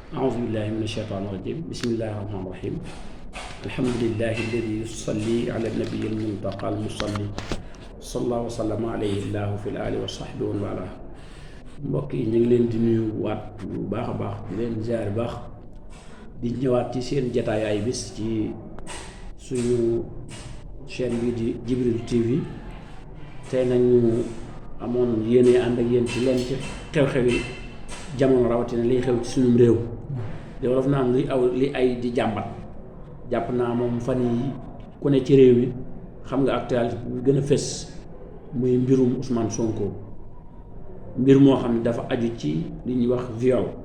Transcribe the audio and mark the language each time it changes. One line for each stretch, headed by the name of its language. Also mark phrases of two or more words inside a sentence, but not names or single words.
Arabic: أعوذ بالله من الشيطان الرجيم بسم الله الرحمن الرحيم الحمد لله الذي يصلي على النبي المنتقى المصلي صلى الله وسلم عليه الله في الآل وصحبه ومن والاه mbokk
Wolof: yi ñu ngi leen di nuyu waat bu baax a baax di leen ziar baax di ñëwaat ci seen jataay ay bis ci suñu chaîne bi di Jibril TV tey nañu amoon yéene ànd ak yéen ci leen ci xew-xewi jamono rawatina liy xew ci suñu réew di wolof naan li ay di jàmbat jàpp naa moom fan yi ku ne ci réew mi xam nga actualité bu gën a fës muy mbirum Ousmane Sonko mbir moo xam ne dafa aju ci li ñuy wax viol